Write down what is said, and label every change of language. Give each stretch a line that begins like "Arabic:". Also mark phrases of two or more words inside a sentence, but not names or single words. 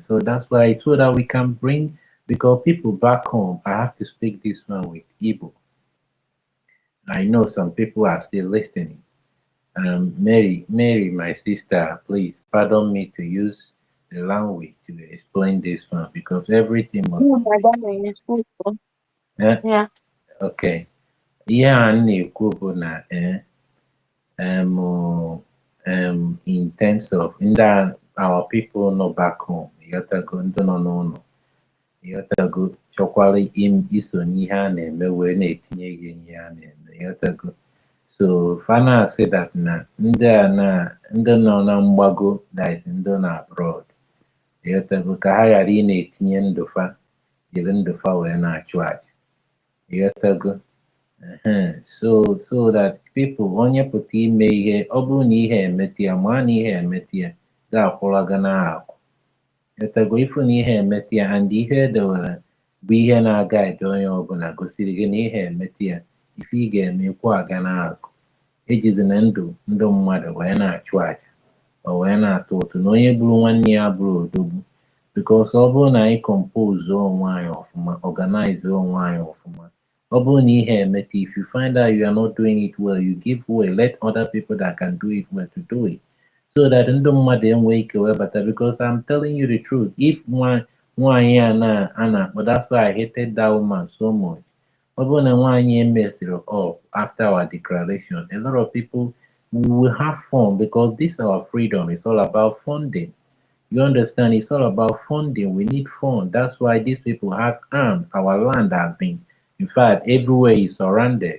English: So that's why so that we can bring because people back home I have to speak this one with Igbo. I know some people are still listening. Mary, my sister, please pardon me to use the language to explain this one because everything must Oh, not my be. darling, it's cool. Yeah.
Igbo: Okay. Ihe a m na-ekwu bụ na
English: in terms of
Igbo: ndị
English: our people
Igbo: nọ
English: back home,
Igbo: ịghọtago ndị nọ n'ụlọ, ịghọtago chọkwara iso n'ihe a na-eme wee na-etinye ihe n'ihe a na-eme, ịghọtago. So fa na-asị that na ndị nọ na mgbago
English: that is
Igbo: ndị nọ abroad, ịghọtago ka ha ghara ị na-etinye ndụ fa jiri ndụ fa wee na-achụ aja, ịghọtago.
English: So that people
Igbo: onye pụta ime ihe ọ bụrụ na ihe emete ya ma na ihe emete ya ga-akwụlaga n'akụ etago ifu na ihe emete ya and ihe edewere bụ ihe na-aga ede onye ọbụla gosiri gị na ihe emete ya ife ị ga-eme kwụ aga n'akụ ejizina ndụ mmadụ wee na-achụ aja o wee na-atụ ụtụ na onye bụrụ nwanne ya bụrụ odogwu because ọ bụrụ na anyị compose onwe anyị ọfụma organize onwe anyị ọfụma ọ bụrụ na ihe emete
English: if you find out you are not doing it well you give way let other people that can do it well to do it so that
Igbo: ndụ mmadụ enwee ike wee bata
English: because I'm telling you the truth if
Igbo: nwaanyị a na-akpọ
English: that's why I hated that woman so much
Igbo: ọ bụrụ na nwaanyị emesịrị
English: up after our declaration a lot of people will have fun because this our freedom is all about funding. You understand? It's all about funding. We need fund. That's why these people have armed. Our land has been, in fact, everywhere is surrounded.